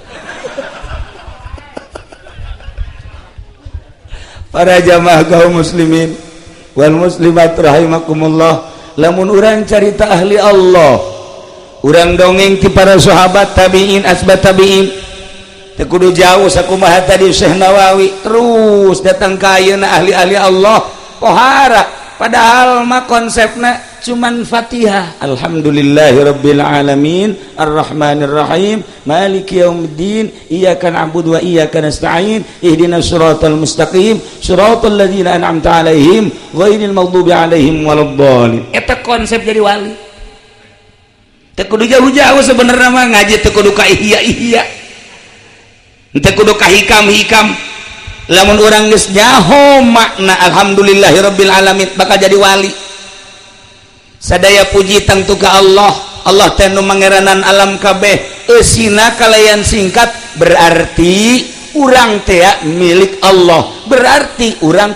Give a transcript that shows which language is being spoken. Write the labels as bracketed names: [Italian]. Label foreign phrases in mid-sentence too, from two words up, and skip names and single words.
[Sundanese] para jamaah kaum [Arabic] المسلمين والمسلمات رحمكم الله [Sundanese] lamun urang carita ahli Allah urang dongeng ti para sahabat tabiin asbat tabiin teu kudu jauh sakumaha tadi Syekh Nawawi terus datang ka ayeuna ahli-ahli Allah pohara padahal mah konsepna cuman Fatihah [Arabic] الحمد لله رب العالمين الرحمن الرحيم مالك يوم الدين إياك نعبد وإياك نستعين اهدنا الصراط المستقيم صراط الذين أنعمت عليهم غير المغضوب عليهم ولا الضالين [Sundanese] eta konsep jadi wali teu kudu jauh-jauh sebenarnya mah ngaji teu kudu ka ihya teu kudu ka hikam lamun urang geus nyaho makna [Arabic] الحمد لله رب العالمين [Sundanese] bakal jadi wali sadaya puji tangtu ka Allah teh nu mangeranan alam kabeh eusina kalayan singkat berarti urang teh milik Allah berarti urang